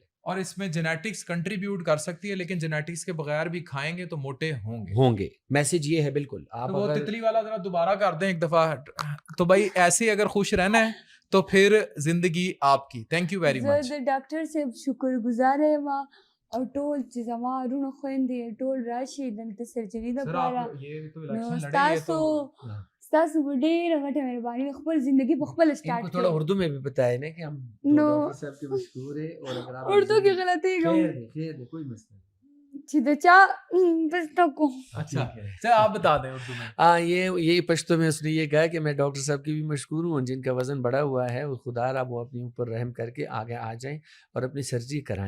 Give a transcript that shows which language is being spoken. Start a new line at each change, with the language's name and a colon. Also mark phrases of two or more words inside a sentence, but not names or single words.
Urdu: اور اس میں
English: genetics contribute
Urdu: کر سکتی ہے, لیکن جینیٹکس کے بغیر بھی کھائیں گے تو موٹے ہوں گے. میسج یہ ہے بالکل. آپ وہ تتلی والا ذرا دوبارہ کر دیں ایک دفعہ. تو بھائی ایسے اگر خوش رہنا ہے تو پھر زندگی آپ کی.
English: thank you very much.
Pashto: ڈاکٹر صاحب شکر گزار ہے ما او ټول چې زما رونو خويندې ټول راشي دلته سرجري د پاره. نو ستاسو ډېره غټه مهرباني, خپل زندگی په خپل سٹارټ کړو.
Urdu: تھوڑا اردو میں بھی بتائے نا کہ ہم ڈاکٹر صاحب کے مشہور ہیں, اور اگر آپ اردو کی غلطی خیر کوئی مسئلہ نہیں. اچھا آپ بتا دیں اردو میں. ہاں یہ پشتو میں اس نے یہ کہا کہ میں ڈاکٹر صاحب کی بھی مشکور ہوں, جن کا وزن بڑا ہوا ہے, وہ خدا را وہ اپنے اوپر رحم کر کے آگے آ جائیں اور اپنی سرجری کرائیں.